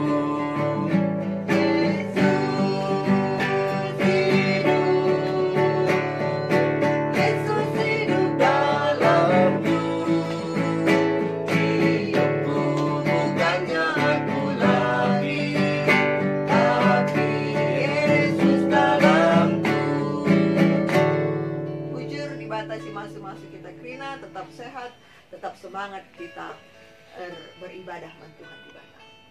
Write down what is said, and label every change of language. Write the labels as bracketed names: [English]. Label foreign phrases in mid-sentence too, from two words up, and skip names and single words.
[Indonesian] Yesus hidup dalamku. Hidupku bukannya aku lagi, tapi Yesus dalamku. Bujur dibatasi masing-masing kita kerina, tetap sehat, tetap semangat kita beribadah man Tuhan di bawah.